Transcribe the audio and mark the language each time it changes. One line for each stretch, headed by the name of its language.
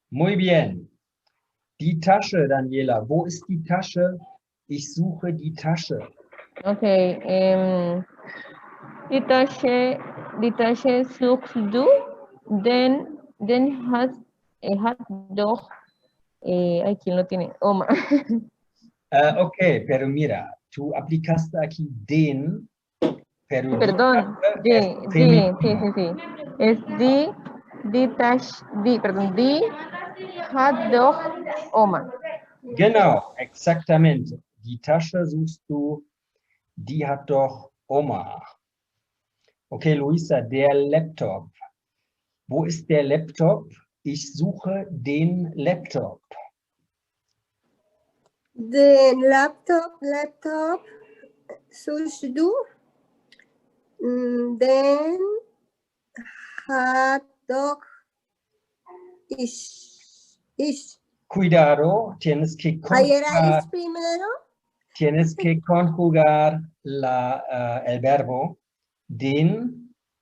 Spanish: Muy bien.
German: Die Tasche, Daniela. Wo ist die Tasche? Ich suche die Tasche. Okay. Die Tasche suchst du, denn hat doch,
Spanish: ay, ¿quién lo tiene?
German: Oma.
Spanish: Ok, pero mira, tú aplicaste aquí den, pero die Perdón, Tasche es sí, femenino.
German: sí. Es die hat doch Oma. Genau,
Spanish: exactamente.
German: Die Tasche suchst du, die hat doch Oma. Okay, Luisa, der Laptop. Wo ist der Laptop? Ich suche den Laptop. Den Laptop suchst du, den hat doch ich.
Spanish: Cuidado, tienes que Ayer conjugar, es primero, tienes que conjugar el verbo den.